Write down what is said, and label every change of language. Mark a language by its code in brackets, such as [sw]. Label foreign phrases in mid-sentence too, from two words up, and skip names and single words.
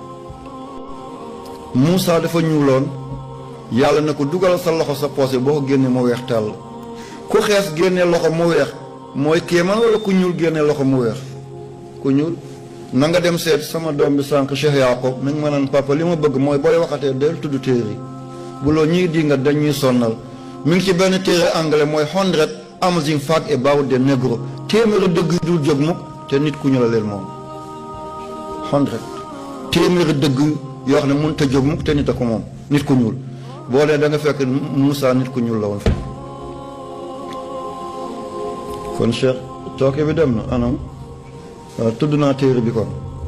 [wo] Moussa dafa ñuuloon yàlla na ko dugal sa loxo sa poos boo ko génnee mu weex tàll ku xees génnee loxo mu weex mooy kéemaan wala ku ñuul génnee loxo mu weex ku ñuul. na nga dem seet sama doom bi sànq Cheikh Yaaqub mi ngi ma naan papa li ma bëgg mooy booy waxatee del tudd téere yi bu loo ñii di nga dañuy sonnal mi ngi ci benn téere anglais mooy 100 amazing facts about the negro téeméeri dëgg yu dul jóg mukk te nit ku ñu la leen moom 100 téeméeri dëgg yoo xam ne mënut a jóg mukk te nit a ko moom nit ku ñuul boo dee da nga fekk Moussa nit ku ñuul la woon fa kon Cheikh tooke bi dem na anam waaw tudd naa téere bi kon